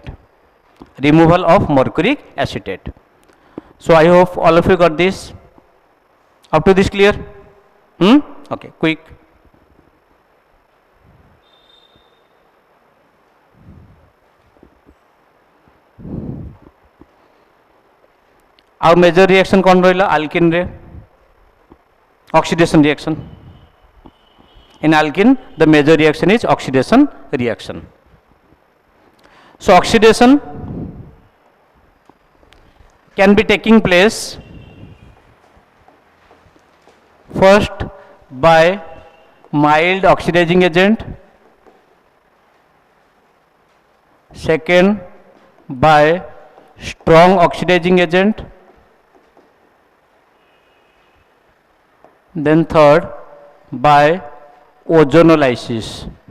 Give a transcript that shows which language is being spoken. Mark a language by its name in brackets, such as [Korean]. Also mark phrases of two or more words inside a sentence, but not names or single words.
[English] Removal of mercuric acetate. So I hope all of you got this. Up to this clear? Okay, quick. Our major reaction [Odia] କଣ ରହିଲା [English] alkene रे oxidation reaction. In alkene the major reaction is oxidation reaction. So oxidation can be taking place first by mild oxidizing agent, second by strong oxidizing agent, then third by ozonolysis.